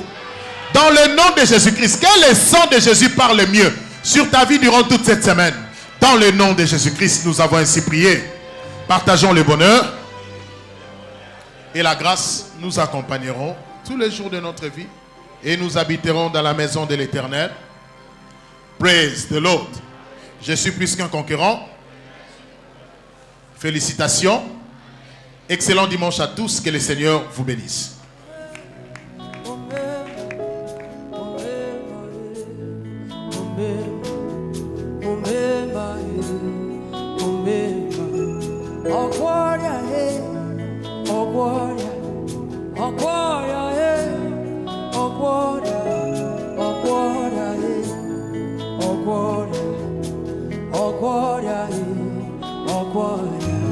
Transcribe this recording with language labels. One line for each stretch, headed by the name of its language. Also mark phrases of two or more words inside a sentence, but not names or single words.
French: Dans le nom de Jésus-Christ, que le sang de Jésus parle mieux sur ta vie durant toute cette semaine. Dans le nom de Jésus-Christ, nous avons ainsi prié. Partageons le bonheur et la grâce nous accompagneront tous les jours de notre vie et nous habiterons dans la maison de l'Éternel.
English: Praise the Lord.
French: Je suis plus qu'un concurrent. Félicitations. Excellent dimanche à tous. Que le Seigneur vous bénisse.
Portuguese: Oh glória, oh glória, oh glória, oh glória, oh glória, oh glória, oh glória, oh glória.